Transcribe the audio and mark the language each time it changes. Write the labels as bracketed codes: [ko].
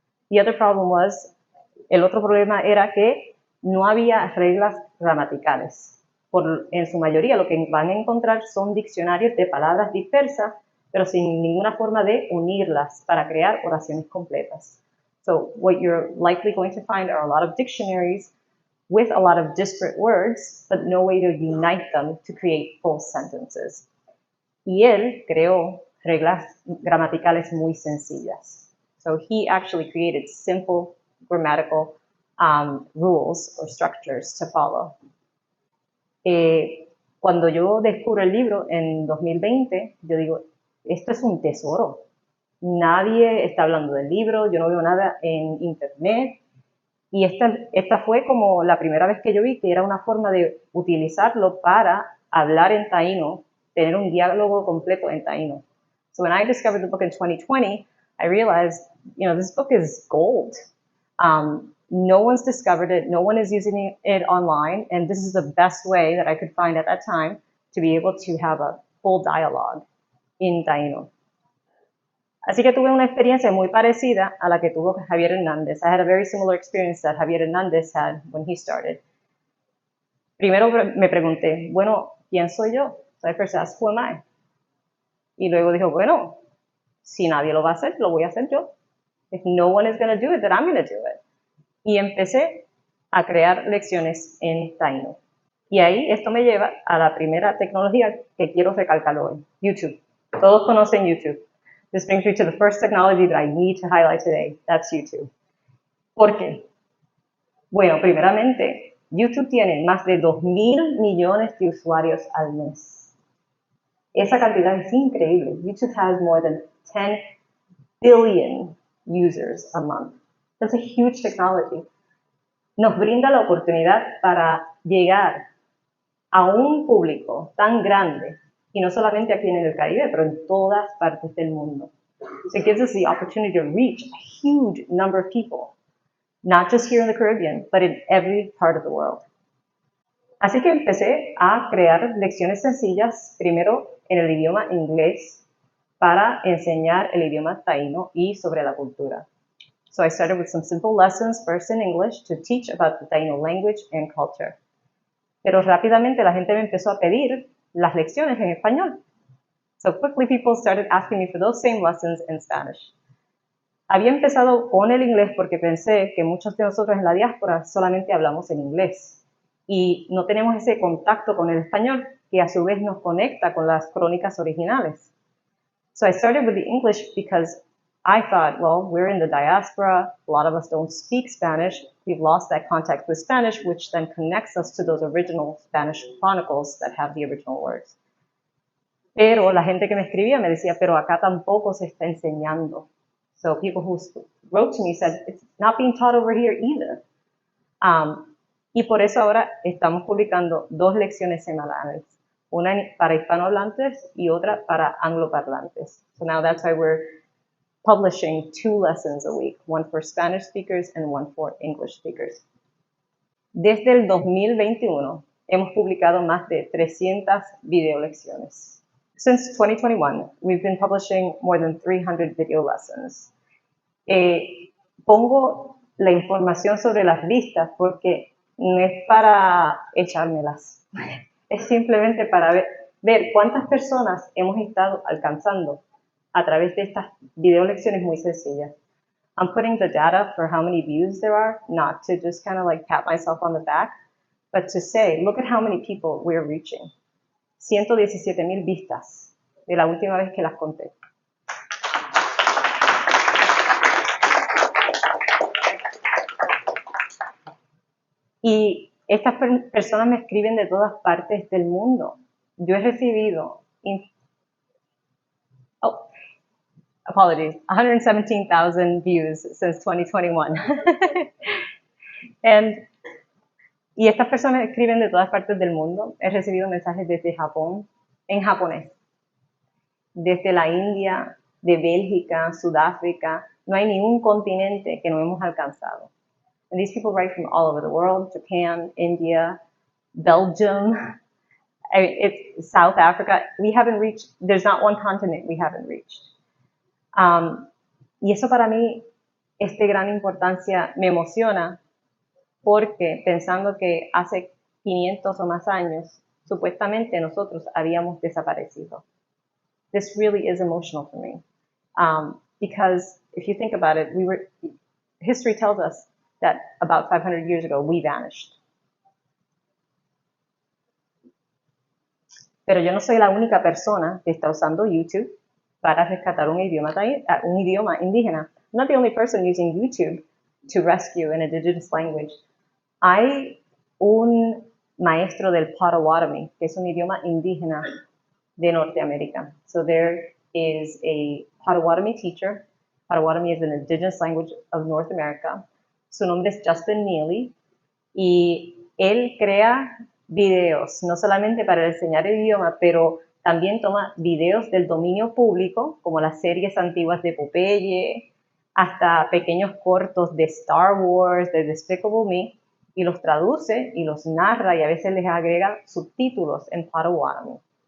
[en] The other problem was, [es] el otro problema era que no había reglas gramaticales. En su mayoría lo que van a encontrar son diccionarios de palabras dispersas, pero sin ninguna forma de unirlas para crear oraciones completas. [en] So what you're likely going to find are a lot of dictionaries with a lot of disparate words, but no way to unite them to create full sentences. [es] Y él creó reglas gramaticales muy sencillas. [en] So he actually created simple grammatical rules or structures to follow. [es] Cuando yo descubro el libro en 2020, yo digo, esto es un tesoro. Nadie está hablando del libro, yo no veo nada en internet. Y esta fue como la primera vez que yo vi que era una forma de utilizarlo para hablar en taíno, tener un diálogo completo en taíno. [en] So when I discovered the book in 2020, I realized, this book is gold. No one's discovered it, no one is using it online, and this is the best way that I could find at that time to be able to have a full dialogue in taíno. [es] Así que tuve una experiencia muy parecida a la que tuvo Javier Hernández. [en] I had a very similar experience that Javier Hernández had when he started. [es] Primero me pregunté, bueno, ¿quién soy yo? [en] So I first asked, who am I? [es] Y luego dijo, bueno, si nadie lo va a hacer, lo voy a hacer yo. [en] If no one is going to do it, then I'm going to do it. [es] Y empecé a crear lecciones en taíno. Y ahí esto me lleva a la primera tecnología que quiero recalcar hoy, YouTube. Todos conocen YouTube. [en] This brings me to the first technology that I need to highlight today. That's YouTube. [es] ¿Por qué? Bueno, primeramente, YouTube tiene más de 2,000 millones de usuarios al mes. Esa cantidad es increíble. [en] YouTube has more than 10 billion users a month. That's a huge technology. [es] Nos brinda la oportunidad para llegar a un público tan grande, y no solamente aquí en el Caribe, pero en todas partes del mundo. [en] So it gives us the opportunity to reach a huge number of people, not just here in the Caribbean, but in every part of the world. [es] Así que empecé a crear lecciones sencillas, primero en el idioma inglés, para enseñar el idioma taíno y sobre la cultura. [en] So I started with some simple lessons, first in English, to teach about the Taino language and culture. [es] Pero rápidamente la gente me empezó a pedir las lecciones en español. [en] So quickly people started asking me for those same lessons in Spanish. [es] Había empezado con el inglés porque pensé que muchos de nosotros en la diáspora solamente hablamos en inglés y no tenemos ese contacto con el español que a su vez nos conecta con las crónicas originales. [en] So I started with the English because I thought, well, we're in the diaspora, a lot of us don't speak Spanish, we've lost that contact with Spanish, which then connects us to those original Spanish chronicles that have the original words. [es] Pero la gente que me escribía me decía, pero acá tampoco se está enseñando. [en] So people who wrote to me said, it's not being taught over here either. [es] Y por eso ahora estamos publicando 2 lecciones semanales, una para hispanohablantes y otra para angloparlantes. [en] So now that's why we're publishing 2 lessons a week, one for Spanish speakers and one for English speakers. [es] Desde el 2021 hemos publicado más de 300 video lecciones. [en] Since 2021, we've been publishing more than 300 video lessons. [es] Pongo la información sobre las listas porque no es para echármelas, es simplemente para ver cuántas personas hemos estado alcanzando a través de estas video lecciones muy sencillas. [en] I'm putting the data for how many views there are, not to just kind of like pat myself on the back, but to say, look at how many people we're reaching. [es] 117,000 vistas de la última vez que las conté. Y estas personas me escriben de todas partes del mundo. Yo he recibido, [en] 117,000 views since 2021. [es] Y estas personas me escriben de todas partes del mundo. He recibido mensajes desde Japón, en japonés, desde la India, de Bélgica, Sudáfrica. No hay ningún continente que no hemos alcanzado. [en] And these people write from all over the world, Japan, India, Belgium, it's South Africa. We haven't reached, there's not one continent we haven't reached. [es] Y eso para mí es de gran importancia, me emociona, porque pensando que hace 500 o más años, supuestamente nosotros habíamos desaparecido. [en] This really is emotional for me. Because if you think about it, history tells us that about 500 years ago, we vanished. [es] Pero yo no soy la única persona que está usando YouTube para rescatar un idioma indígena. [en] I'm not the only person using YouTube to rescue an indigenous language. [es] Hay un maestro del Potawatomi, que es un idioma indígena de Norteamérica. [en] So there is a Potawatomi teacher. Potawatomi is an indigenous language of North America. [es] Su nombre es Justin Neely y él crea videos, no solamente para enseñar el idioma, pero también toma videos del dominio público, como las series antiguas de Popeye, hasta pequeños cortos de Star Wars, de Despicable Me, y los traduce y los narra y a veces les agrega subtítulos en Potawatomi.